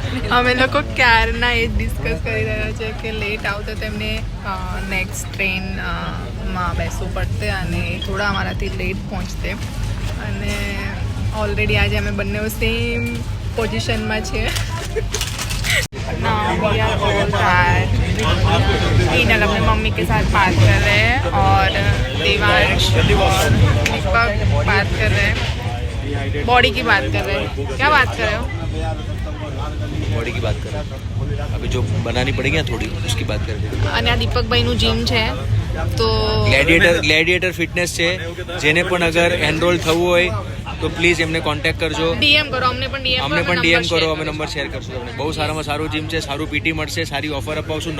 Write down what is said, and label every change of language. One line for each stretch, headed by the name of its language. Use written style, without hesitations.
Gujarati: અમે લોકો ક્યારના એ જ ડિસ્કસ કરી રહ્યા છે કે લેટ આવતો તેમને નેક્સ્ટ ટ્રેનમાં બેસવું પડતે અને એ થોડા અમારાથી લેટ પહોંચતે. અને ઓલરેડી આજે અમે બંને સેમ પોઝિશનમાં છીએ.
English: Now we are all tired.
Hindi: हीनल अपने मम्मी के साथ बात कर रहे हैं और देवांश और दीपक बात कर रहे हैं. बॉडी की बात कर रहे हैं. क्या बात कर रहे हो? बॉडी की बात कर रहे हैं. अभी जो बनानी पड़ेगी ना थोड़ी, उसकी बात कर रहे हैं.
Gujarati: અને આ દીપકભાઈનું જીમ છે. તો ગ્લેડિએટર ફિટનેસ છે. જેને પણ અગર એનરોલ થવું હોય તો પ્લીઝ એમને કોન્ટેક્ટ કરજો. ડીએમ કરો. અમને પણ ડીએમ કરો. અમે નંબર શેર કરશું તમને. બહુ સારામાં સારું જીમ છે, સારું પીટી મળશે, સારી ઓફર અપાવશું.